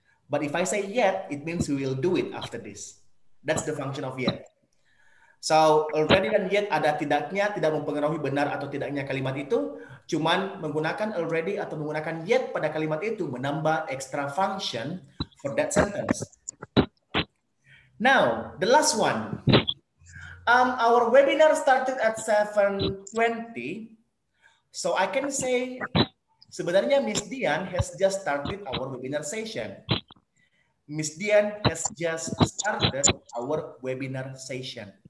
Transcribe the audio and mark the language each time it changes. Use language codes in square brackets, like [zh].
[en] But if I say yet, it means we will do it after this. That's the function of yet. [id] So already dan yet ada tidaknya, tidak mempengaruhi benar atau tidaknya kalimat itu, cuman menggunakan already atau menggunakan yet pada kalimat itu menambah [en] extra function for that sentence. Now, the last one. Our webinar started at 7:20, so I can say sebenarnya Miss Dian has just started our webinar session. Miss Dian has just started our webinar session.